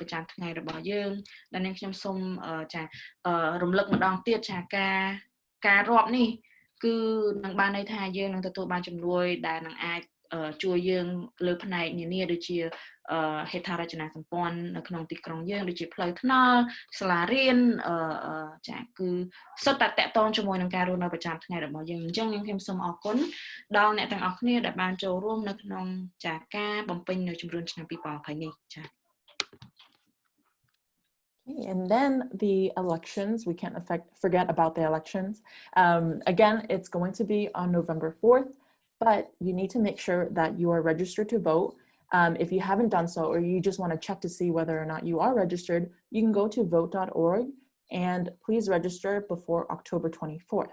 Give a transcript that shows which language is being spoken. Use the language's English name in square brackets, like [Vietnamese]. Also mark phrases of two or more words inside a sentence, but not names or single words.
[Khmer] ប្រចាំថ្ងៃរបស់យើងដែលនាងខ្ញុំសូមរំលឹកម្ដងទៀតការរាប់នេះគឺនឹងបានន័យថាយើងនឹងទទួលបានជំនួយដែលនឹងអាចជួយយើងលើផ្នែកនានាដូចជាហេដ្ឋារចនាសម្ព័ន្ធនៅក្នុងទីក្រុងយើងដូចជាផ្លូវថ្នល់សាលារៀនគឺសុទ្ធតែតាក់ទងជាមួយនឹងការរស់នៅប្រចាំថ្ងៃរបស់យើងអញ្ចឹងខ្ញុំសូមអរគុណដល់អ្នកទាំងអស់គ្នាដែលបានចូលរួមនៅក្នុងការបំពេញនៅជំរឿនឆ្នាំ 2020 នេះចា៎ [English] And then the elections, we can't forget about the elections. Again, it's going to be on November 4th, but you need to make sure that you are registered to vote. If you haven't done so, or you just want to check to see whether or not you are registered, you can go to vote.org and please register before October 24th.